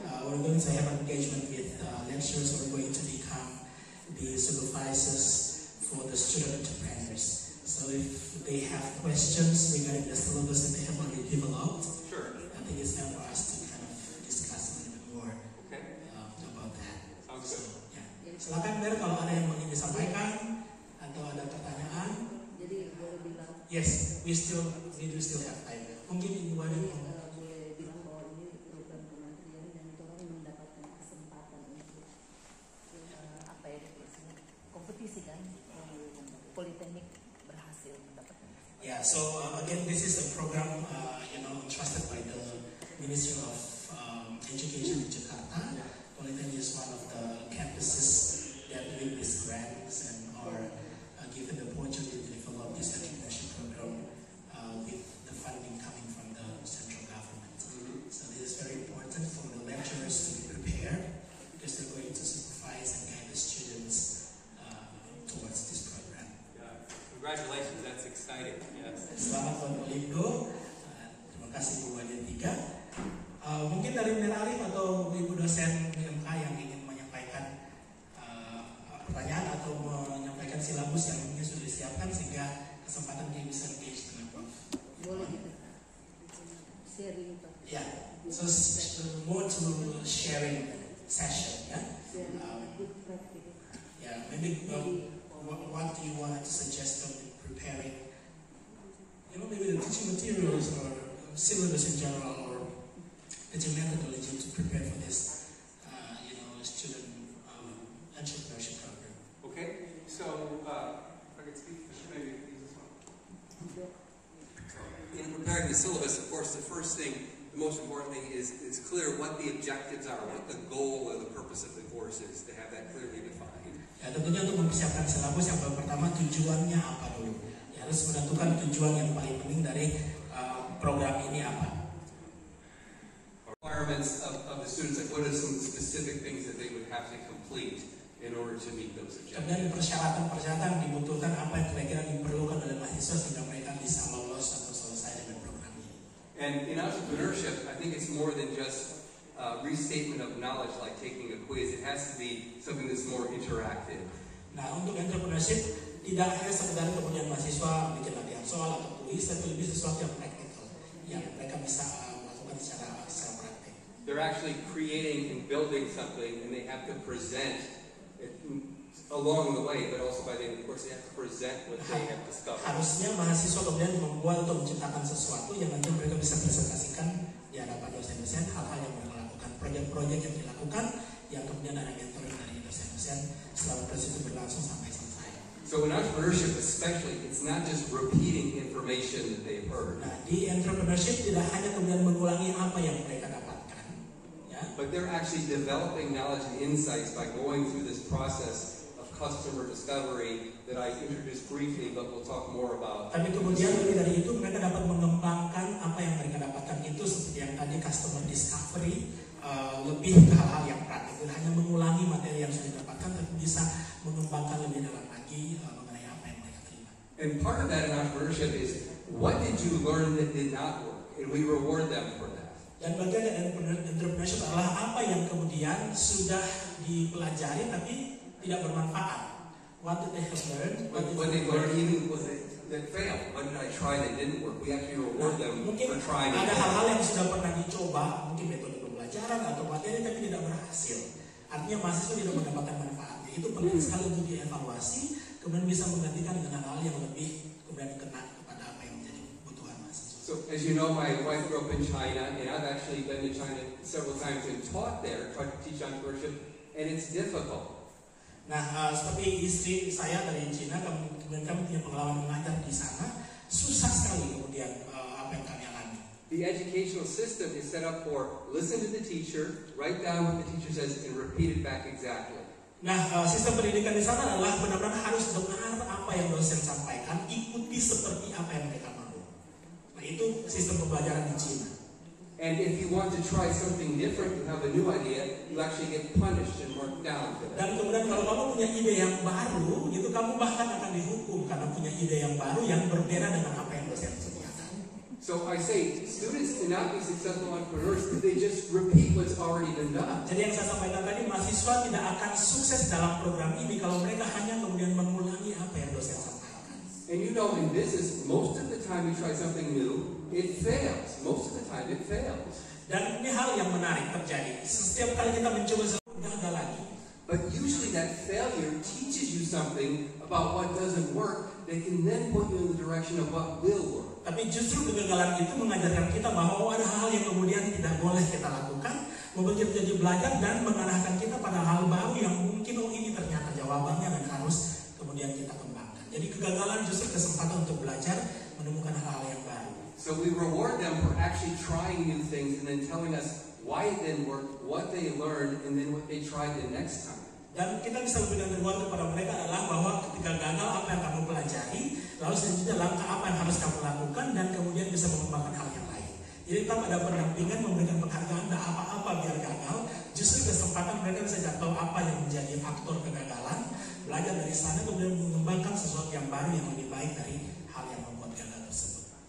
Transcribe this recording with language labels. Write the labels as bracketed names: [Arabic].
[English] We're going to have an engagement with lecturers who are going to become the supervisors for the student entrepreneurs. So if they have questions regarding the syllabus that they have already developed, Sure. I think it's time for us to kind of discuss a little bit more about that. Sounds good. So, ya. [Indonesian] Silakan Ber, kalau ada yang ingin disampaikan atau ada pertanyaan. Jadi boleh bilang. [English] Yes, we do still have time. [Indonesian] Mungkin Ibu Wani Boleh bilang bahwa ini program kementerian dan itu orang mendapatkan kesempatan untuk apa ya kompetisi kan, politeknik berhasil mendapatkan. [English] Yeah, so again, this is a program entrusted by the Ministry of Education in Jakarta. Polytechnic is one of the campuses that win these grants and are given the opportunity to develop this entrepreneurship program with the funding coming from the central government. So this is very important for the lecturers to be prepared because they're going to supervise and guide the students towards this program. Yeah. Congratulations, that's exciting. Yes. [Indonesian] Selamat buat Olindo. Terima kasih Bu Wadia 3. Mungkin dari Bunda Arif atau Ibu dosen BMK yang ingin menyampaikan pertanyaan atau menyampaikan silabus yang mungkin sudah disiapkan sehingga kesempatan dia bisa engage dengan Prof. Boleh gitu. Sharing. [English] Ya, so more to sharing session ya. Yeah, maybe what do you want to suggest on preparing? Maybe the teaching materials or syllabus in general, or teaching methodology to prepare for this, student entrepreneurship program. Okay, so if I could speak, maybe use this one. In preparing the syllabus, of course, the first thing, the most important thing is it's clear what the objectives are, what the goal or the purpose of the course is, to have that clearly defined. [Indonesian] Ya, tentunya untuk mempersiapkan silabus yang pertama tujuannya apa dulu. Ya, harus menentukan tujuan yang paling penting dari program ini apa. [English] Requirements of the students, like what are some specific things that they would have to complete in order to meet those objectives? [Indonesian] Kemudian persyaratan-persyaratan dibutuhkan apa yang kira-kira diperlukan oleh mahasiswa sehingga mereka bisa lolos atau selesai dengan program ini. [English] And in entrepreneurship, I think it's more than just restatement of knowledge like taking a quiz. It has to be something that's more interactive. [Indonesian] Nah, untuk entrepreneurship tidak hanya sekedar kemudian mahasiswa bikin latihan soal atau kuis, tapi lebih sesuatu yang praktikal yang mereka bisa melakukan secara praktik. [English] They're actually creating and building something, and they have to present it along the way, but also by the end of the course, they have to present what they have discovered. [Indonesian] Harusnya mahasiswa kemudian membuat atau menciptakan sesuatu yang nanti mereka bisa presentasikan di hadapan dosen-dosen hal-hal yang mereka lakukan, proyek-proyek yang dilakukan, yang kemudian ada mentoring dari dosen-dosen selama proses itu berlangsung sampai selesai. [English] So in entrepreneurship especially, it's not just repeating information that they've heard. [Indonesian] Nah, di entrepreneurship tidak hanya kemudian mengulangi apa yang mereka dapatkan, ya. [English] But they're actually developing knowledge and insights by going through this process of customer discovery that I introduced briefly, but we'll talk more about. [Indonesian] Tapi kemudian lebih dari itu mereka dapat mengembangkan apa yang mereka dapatkan itu seperti yang tadi customer discovery, lebih ke hal-hal yang praktik, tidak hanya mengulangi materi yang sudah didapatkan, tapi bisa mengembangkan lebih dalam lagi mengenai apa yang mereka terima. [English] And part of that in entrepreneurship is what did you learn that did not work, and we reward them for that. [Indonesian] Dan bagian dari entrepreneurship adalah apa yang kemudian sudah dipelajari tapi tidak bermanfaat. [English] What did they have learned? What they learned even was that failed. What did I try that didn't work? We actually reward them for trying. [Indonesian] Ada hal-hal yang sudah pernah dicoba, mungkin metode pembelajaran atau materi tapi tidak berhasil. Artinya mahasiswa tidak mendapatkan manfaatnya. Itu penting sekali untuk dievaluasi, kemudian bisa menggantikan dengan hal yang lebih kemudian kena kepada apa yang menjadi kebutuhan mahasiswa. [English] So as you know, my wife grew up in China, and I've actually been to China several times and taught there, tried to teach entrepreneurship, and it's difficult. [Indonesian] Nah, seperti istri saya dari Cina, kemudian kami punya pengalaman mengajar di sana, susah sekali kemudian apa yang kami alami. The educational system is set up for listen to the teacher, write down what the teacher says, and repeat it back exactly. Nah, sistem pendidikan di sana adalah benar-benar harus dengar apa yang dosen sampaikan, ikuti seperti apa yang mereka mau. Nah, itu sistem pembelajaran di Cina. [English] And if you want to try something different, you have a new idea, you actually get punished and marked down for that. [Indonesian] Dan kemudian kalau kamu punya ide yang baru, gitu kamu bahkan akan dihukum karena punya ide yang baru yang berbeda dengan apa yang dosen sediakan. [English] So I say, students cannot be successful entrepreneurs if they just repeat what's already been done. [Indonesian] Jadi yang saya sampaikan tadi, mahasiswa tidak akan sukses dalam program ini kalau mereka hanya kemudian mengulangi apa yang dosen sampaikan. [English] And you know, in business, most of the time you try something new, it fails. Most of the time it fails. [Indonesian] Dan ini hal yang menarik terjadi. Setiap kali kita mencoba sesuatu, gagal lagi. [English] But usually that failure teaches you something about what doesn't work that can then put you in the direction of what will work. [Indonesian] Tapi justru kegagalan itu mengajarkan kita bahwa ada hal yang kemudian tidak boleh kita lakukan, membuat kita jadi belajar dan mengarahkan kita pada hal baru yang mungkin ini ternyata jawabannya dan harus kemudian kita kembangkan. Jadi kegagalan justru kesempatan untuk belajar, menemukan hal-hal yang baru. [English] So we reward them for actually trying new things and then telling us why it didn't work, what they learned, and then what they tried the next time. [Indonesian] Dan kita bisa lebih reward kepada mereka adalah bahwa ketika gagal apa yang kamu pelajari, lalu selanjutnya langkah apa yang harus kamu lakukan dan kemudian bisa mengembangkan hal yang lain. Jadi tetap ada pendampingan, memberikan penghargaan, tidak apa-apa biar gagal. Justru kesempatan mereka bisa jatuh apa yang menjadi faktor kegagalan, belajar dari sana kemudian mengembangkan sesuatu yang baru yang lebih baik dari hal yang membuat gagal tersebut.